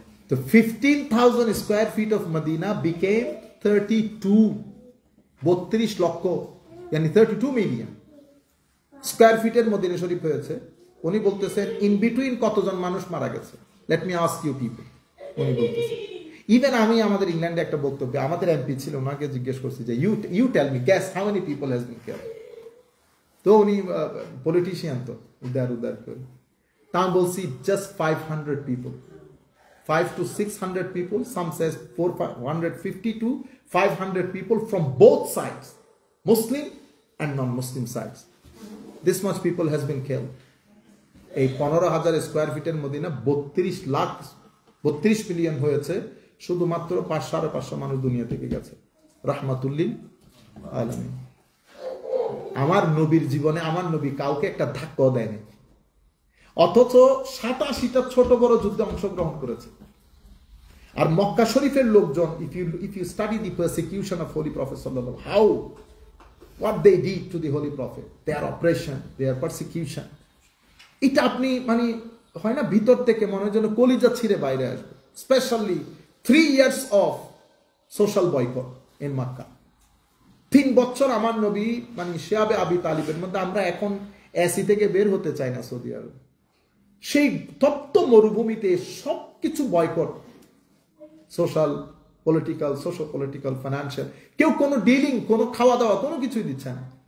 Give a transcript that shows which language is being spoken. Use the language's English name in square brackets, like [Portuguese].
[Bangla] তো 15,000 square feet of Medina became 32 লক্ষ, [Hindi] यानी [Bangla] 32 মিলিয়ন স্কোয়ার ফিটের মদিনা শরীফ হয়েছে। উনি বলতেছেন ইন বিটুইন কতজন মানুষ মারা গেছে, [English] Let me ask you people. [Bangla] উনি বলতেছেন ইভেন আমি আমাদের ইংল্যান্ডে একটা বক্তব্য, আমাদের এমপি ছিল, ওনাকে জিজ্ঞেস করছি যে [English] You tell me guess how many people has been killed. [Bangla] তো উনি পলিটিশিয়ান, তো উদার করে, তা আমি বলছি [English] Just 500 people, 500 to 600 people, some says 450 to 500 people from both sides, Muslim and non-Muslim sides. This much people has been killed. [Bangla] এই 15,000 square ফিটের মদিনা 32 মিলিয়ন হয়েছে, শুধুমাত্র 500-550 মানুষ দুনিয়া থেকে গেছে, রাহমাতুল্লিল আলামিন। আমার নবীর জীবনে আমার নবী কাউকে একটা ধাক্কাও দেয়নি, অথচ 87টা ছোট বড় যুদ্ধে অংশগ্রহণ করেছে। আর মক্কা শরীফের লোকজন, [English] if you study the persecution of Holy Prophet sallallahu, what they did to the Holy Prophet, their oppression, their persecution, [Bangla] এটা আপনি মানে হয় না ভিতর থেকে মনে হয় যেন কলিজা ছিঁড়ে বাইরে আসবে। Specially [English] 3 years of social boycott in Makkah, [Bangla] 3 বছর আমার নবী মানে শিয়াবে আবি তালিবের মধ্যে, আমরা এখন এসি থেকে বের হতে চাই না সৌদি আরব, সেই তপ্ত মরুভূমিতে সবকিছু বয়কট, সোশ্যাল পলিটিক্যাল ফাইন্যান্সিয়াল, কেউ কোনো ডিলিং, কোনো খাওয়া দাওয়া কোনো কিছুই দিচ্ছে না।